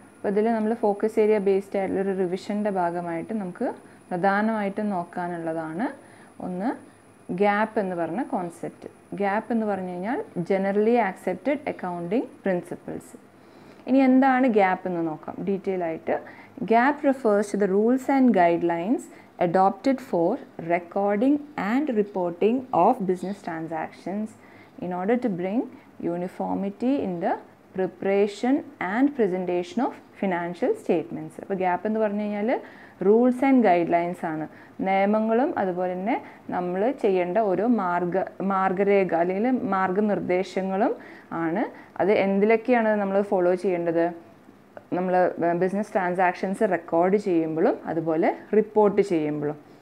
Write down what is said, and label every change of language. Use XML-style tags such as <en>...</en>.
<ml>അപ്പോൾ ഇതിൽ നമ്മൾ ഫോക്കസ് ഏരിയ ബേസ്ഡ് ആയിട്ടുള്ളൊരു റിവിഷൻ്റെ ഭാഗമായിട്ട് നമുക്ക് പ്രധാനമായിട്ടും നോക്കാനുള്ളതാണ് ഒന്ന് ഗ്യാപ്പ് എന്ന് പറഞ്ഞ കോൺസെപ്റ്റ്. ഗ്യാപ്പ് എന്ന് പറഞ്ഞു കഴിഞ്ഞാൽ ജനറലി ആക്സെപ്റ്റഡ് അക്കൗണ്ടിങ് പ്രിൻസിപ്പിൾസ്. ഇനി എന്താണ് ഗ്യാപ്പ് എന്ന് നോക്കാം ഡീറ്റെയിൽ ആയിട്ട്.</ml> <en>GAAP refers to the rules and guidelines adopted for recording and reporting of business transactions in order to bring uniformity in the preparation and presentation of financial statements.</en> <ml>അപ്പോൾ gap എന്ന് പറഞ്ഞു കഴിഞ്ഞാൽ rules and guide lines ആണ്, നിയമങ്ങളും അതുപോലെ തന്നെ നമ്മൾ ചെയ്യേണ്ട ഓരോ മാർഗരേഖ അല്ലെങ്കിൽ മാർഗനിർദ്ദേശങ്ങളും ആണ്. അത് എന്തിലൊക്കെയാണ് നമ്മൾ ഫോളോ ചെയ്യേണ്ടത്? നമ്മൾ ബിസിനസ് ട്രാൻസാക്ഷൻസ് റെക്കോർഡ് ചെയ്യുമ്പോഴും അതുപോലെ റിപ്പോർട്ട് ചെയ്യുമ്പോഴും.</ml>